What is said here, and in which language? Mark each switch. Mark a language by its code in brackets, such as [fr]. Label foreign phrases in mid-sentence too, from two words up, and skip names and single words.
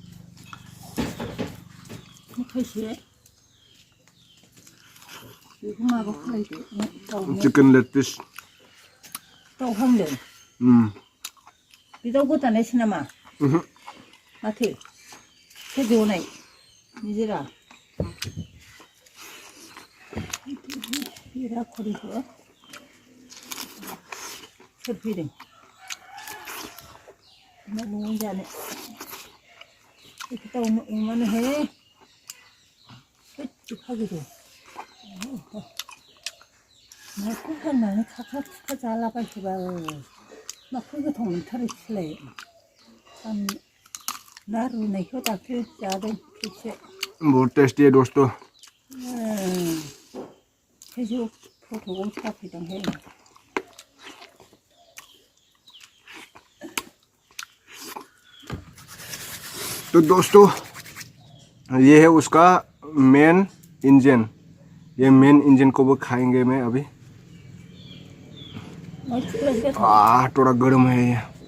[en] chicken leg piece [brx] बिदाव गोदानायसो नामा? माथो सोर एवनाय निजिरा बिरा खरिखौ सोर फैदों न'आव जानो? दाउ अमानो हे फागिदो नाखौ फाननानै खाखा खुखा जालाबायसोबा नाखौ गोथाव मोनथारो सिलाय। आं ना रुनायखौ दाख्लै जादों खेबसे। [hi] बहुत टेस्टी है दोस्तों। [brx] थाइजौ फट'आव साफैदोंहाय। [hi] तो दोस्तों ये है उसका [en] main engine. [hi] ये [en] main engine [hi] को वो खाएंगे मैं अभी। थोड़ा गर्म है ये।